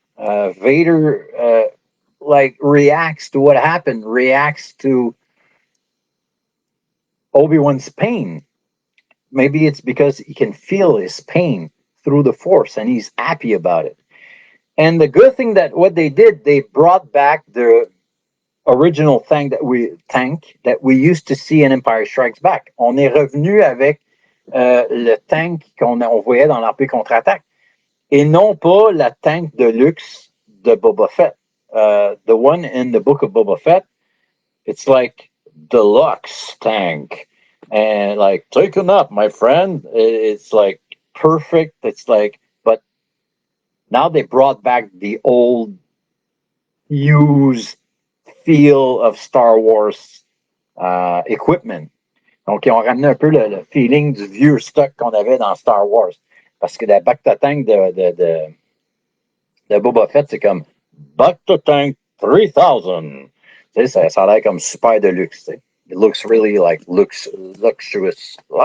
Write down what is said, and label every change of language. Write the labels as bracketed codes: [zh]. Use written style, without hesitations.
[en] Vader like reacts to what happened, reacts to Obi-Wan's pain. Maybe it's because he can feel his pain through the Force, and he's happy about it. And the good thing that what they did, they brought back the original tank that we used to see in Empire Strikes Back. [fr] On est revenu avec le tank on voyait dans l'Empire contre-attaque, et non pas la tank de luxe de Boba Fett. [en] The one in the book of Boba Fett, it's like deluxe tank, and like taken up, my friend. It's like perfect. It's like, but now they brought back the old used feel of Star Wars equipment. [fr] Donc, ils ont ramené un peu le feeling du vieux stock qu'on avait dans Star Wars. Parce que la Bacta Tank de Boba Fett, c'est comme Bacta Tank 3000. Tu sais, ça a l'air comme super de luxe. Tu sais. [en] It looks really like luxurious.